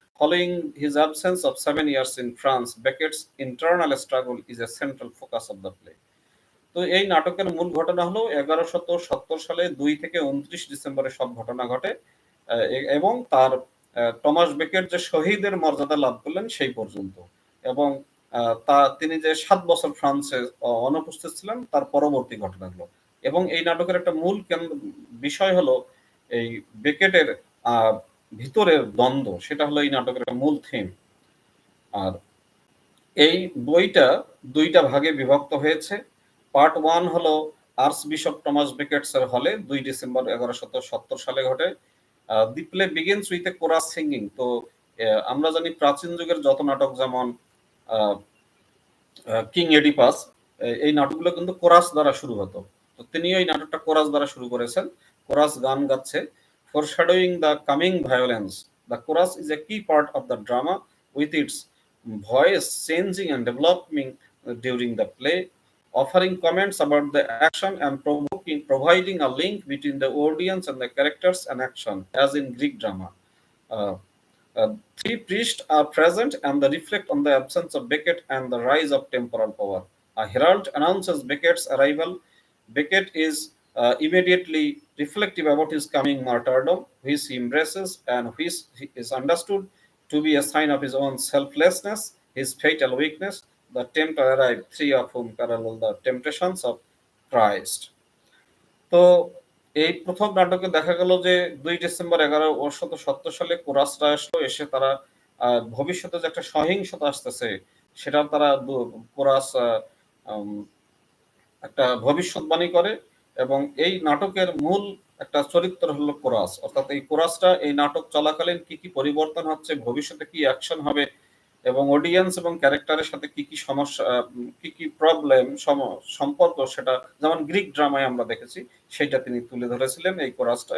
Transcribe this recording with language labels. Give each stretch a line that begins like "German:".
English: Following his absence of 7 years in France, Beckett's internal struggle is a central focus of the play.
Bangla: তো এই নাটকের মূল ঘটনা হলো 1170 সালে 2 থেকে 29 ডিসেম্বরে সব ঘটনা ঘটে, এবং তার টমাস বেকেট যে শহীদের মর্যাদা লাভ করলেন সেই পর্যন্ত, এবং তিনি যে 7 বছর ফ্রান্সে অনুপস্থিত ছিলেন তার পরবর্তী ঘটনাগুলো। এবং এই নাটকের একটা মূল বিষয় হলো এই বেকেটের ভিতরের দ্বন্দ্ব, সেটা হলো এই নাটকের একটা মূল থিম। আর এই বইটা 2টা ভাগে বিভক্ত হয়েছে। পার্ট 1 হলো আর্চ বিশপ টমাস বেকেটসের হলে 2 ডিসেম্বর 1170 সালে ঘটে।
English: The play begins with a chorus singing.
Bangla: তো আমরা জানি প্রাচীন যুগের যত নাটক, যেমন কিং এডিপাস, এই নাটকগুলো কিন্তু কোরাস দ্বারা শুরু হতো। তো তিনি এই নাটকটা কোরাস দ্বারা শুরু করেছেন, কোরাস গান গাচ্ছে।
English: Foreshadowing the coming violence, the chorus is a key part of the drama with its voice changing and developing during the play, offering comments about the action and providing a link between the audience and the characters and action, as in Greek drama. Uh, 3 priests are present and they reflect on the absence of Becket and the rise of temporal power. A herald announces Becket's arrival. Becket is immediately reflective about his coming martyrdom, which he embraces and which is understood to be a sign of his own selflessness, his fatal weakness. The tempter arrive, 3 of whom parallel the temptations of Christ.
Bangla: তো এই প্রথম নাটকে দেখা গেল যে 2 December 1170 সালে কোরাসরা আসলো, এসে তারা ভবিষ্যতে যে একটা সহিংসতা আসতেছে সেটা তারা কোরাস একটা ভবিষ্যৎবাণী করে। এবং এই নাটকের মূল একটা চরিত্র হলো কোরাস, অর্থাৎ এই কোরাসটা এই নাটক চলাকালীন কি কি পরিবর্তন হচ্ছে, ভবিষ্যতে কি অ্যাকশন হবে, এবং অডিয়েন্স এবং ক্যারেক্টারের সাথে কি কি সমস্যা, কি কি প্রবলেম সম্পর্ক, সেটা যেমন গ্রিক ড্রামায় আমরা দেখেছি সেটা তিনি তুলে ধরেছিলেন এই কোরাসটা।